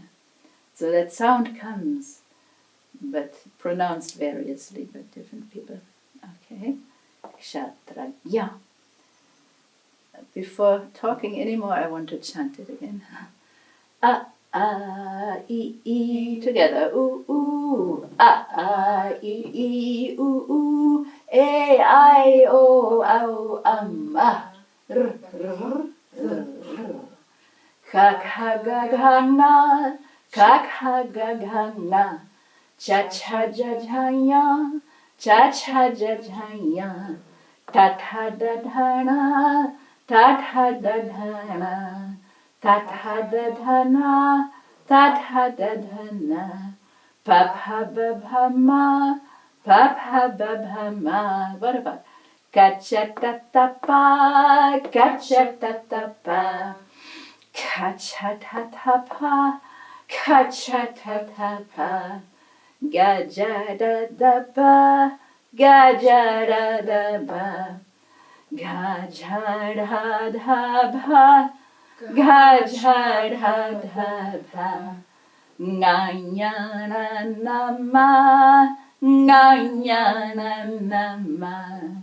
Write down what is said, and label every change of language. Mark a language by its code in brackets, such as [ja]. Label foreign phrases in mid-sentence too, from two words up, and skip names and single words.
[en] So that sound comes, but pronounced variously by different people. Okay, kshatragya. Before talking anymore, I want to chant it again. A, E, together. Ooh, ooh. A, E, ooh, A, I, O, A. R, r, r. Ka, ga, na. Ka, ga, na. Cha, ja, ya. Ta, da, na. Ta, da, na. Ta, da, na. Pa, ma. What about Kachatatapa, kachatatapa, kachatatapa, kachatatapa, gajadadapa, gajadadapa, gajadadapa, gajadadapa, nganyana nama, nganyana nama.